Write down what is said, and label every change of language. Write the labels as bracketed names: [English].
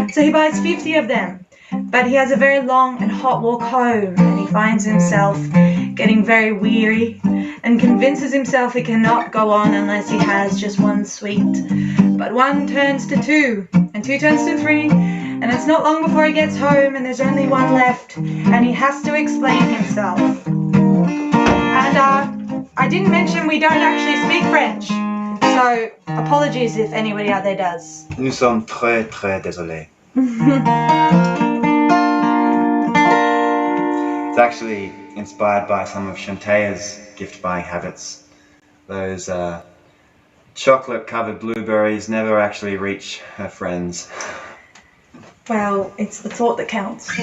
[English] So he buys 50 of them. But he has a very long and hot walk home, and he finds himself getting very weary and convinces himself he cannot go on unless he has just one sweet. But one turns to two, and two turns to three, And it's not long before he gets home and there's only one left and he has to explain himself. And I didn't mention we don't actually speak French. So apologies if anybody out there does. [French] Nous sommes très très désolés. [English] It's actually inspired by some of Shantaya's gift buying habits. Those chocolate covered blueberries never actually reach her friends. Well, it's the thought that counts.